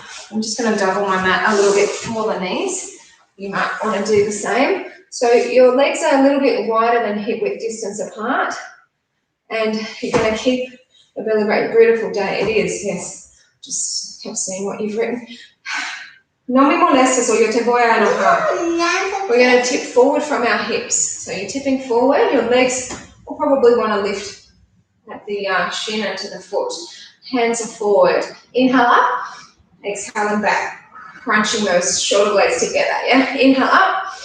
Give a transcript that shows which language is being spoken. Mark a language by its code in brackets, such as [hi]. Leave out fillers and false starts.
[en] I'm just going to double my mat a little bit for the knees. You might want to do the same. So your legs are a little bit wider than hip width distance apart, and you're going to keep a belly break. Beautiful day. It is, yes. Just kept seeing what you've written. [es] No me molestes [en] or [es] yo te voy a enojar. [en] We're going to tip forward from our hips. So you're tipping forward. Your legs will probably want to lift at the shin and to the foot. Hands are forward. Inhale up. Exhale and back. Crunching those shoulder blades together. Yeah. Inhale up.